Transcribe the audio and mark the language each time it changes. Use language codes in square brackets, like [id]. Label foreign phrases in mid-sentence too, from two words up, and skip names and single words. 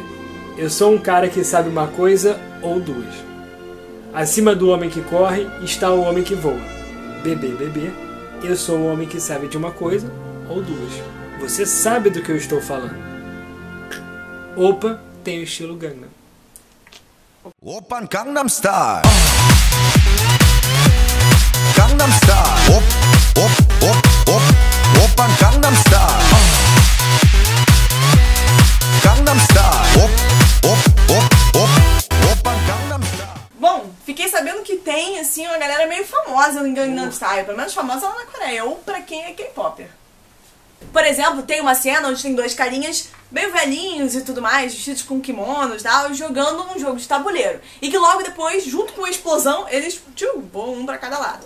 [pt] Eu sou um cara que sabe uma coisa ou duas. Acima do homem que corre está o homem que voa. Bebê, bebê. Eu sou o homem que sabe de uma coisa ou duas. Você sabe do que eu estou falando. Opa, tem o estilo Gangnam. [ko] 오빤 강남 스타일 강남 스타일 오빤 강남 스타일 강남 스타일 오빤 강남 스타일. [pt] Bom, fiquei sabendo que tem, assim, uma galera meio famosa no Gangnam Style, pelo menos famosa lá na Coreia, ou pra quem é K-Popper. Por exemplo, tem uma cena onde tem dois carinhas meio velhinhos e tudo mais, vestidos com kimonos e tal, jogando um jogo de tabuleiro. E que logo depois, junto com a explosão, eles voam um pra cada lado.